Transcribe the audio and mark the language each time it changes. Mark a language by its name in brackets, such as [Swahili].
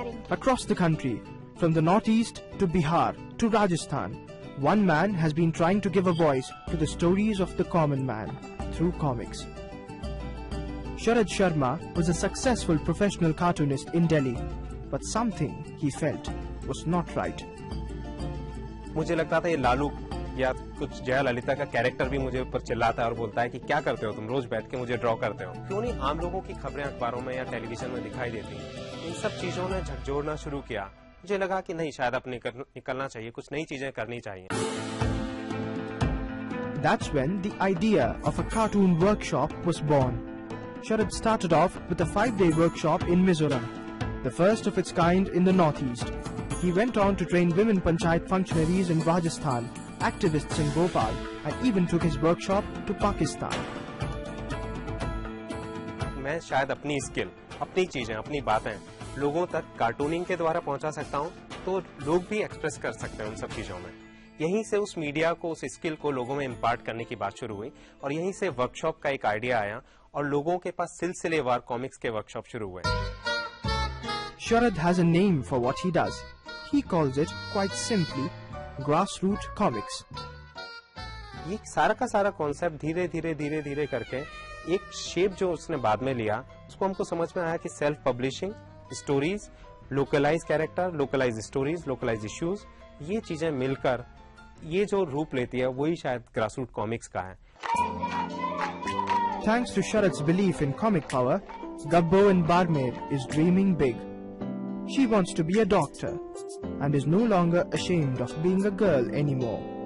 [English] Across the country, from the northeast to Bihar to Rajasthan, one man has been trying to give a voice to the stories of the common man through comics. Sharad Sharma was a successful professional cartoonist in Delhi, but something he felt was not right. [Hindi] मुझे लगता था ये लालू या कुछ जया ललिता का character भी मुझे ऊपर चिल्लाता है और बोलता है कि क्या करते हो तुम, रोज बैठ के मुझे ड्रॉ करते हो। क्यों नहीं आम लोगों की खबरें अखबारों में या टेलीविजन में दिखाई देती। इन सब चीजों ने झकझोरना शुरू किया। मुझे लगा कि नहीं, शायद अब निकलना चाहिए, कुछ नई चीजें करनी चाहिए। [English] That's when the idea of a cartoon workshop was born. Sharad started off with a 5-day workshop in Mizoram, the first of its kind in the northeast. He went on to train women panchayat functionaries in Rajasthan, activists in Bhopal, and even took his workshop to Pakistan. [Hindi] मैं शायद अपनी skill, अपनी चीजें, अपनी बातें लोगों तक cartooning के द्वारा पहुंचा सकता हूं, तो लोग भी एक्सप्रेस कर सकते हैं उन सब चीजों में। यहीं से उस मीडिया को, उस स्किल को लोगों में इम्पार्ट करने की बात शुरू हुई और यहीं से वर्कशॉप का एक आइडिया आया और लोगों के पास सिलसिलेवार कॉमिक्स के वर्कशॉप शुरू हुए। [English] Sharad has a name for what he does. He calls it, quite simply, grassroots comics. [Hindi] ये सारा का सारा कॉन्सेप्ट धीरे धीरे करके एक शेप जो उसने बाद में लिया, उसको हमको समझ में आया कि self publishing, stories, localise character, localise stories, localise issues, ये चीजें मिलकर ये जो रूप लेती है वही शायद ग्रासरूट कॉमिक्स का है। [English] Thanks to Sharad's belief in comic power, Gabbo in Barmer is dreaming big. She wants to be a doctor and is no longer ashamed of being a girl anymore.